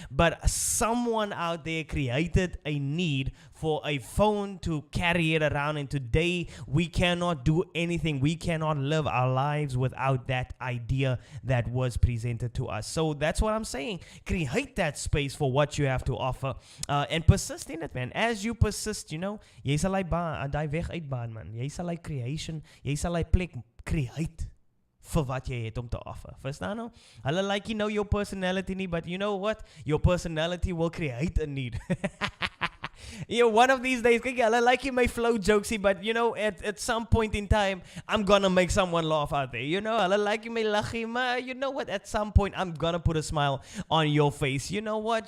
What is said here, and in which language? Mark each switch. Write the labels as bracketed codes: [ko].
[en] But someone out there created a need for a phone to carry it around, and today we cannot do anything. We cannot live our lives without that idea that was presented to us. So that's what I'm saying. Create that space for what you have to offer, and persist in it, man. As you persist, [af] jy sal daai weg uitbaan, man. Jy sal creation, jy sal plek create vir wat jy het om te offer. Verstaan nou? [en] Hulle like your personality nie, but you know what? Your personality will create a need. One of these days, I like my flow jokesy, but at some point in time, I'm gonna make someone laugh out there. I like my lachima. You know what? At some point, I'm gonna put a smile on your face. You know what?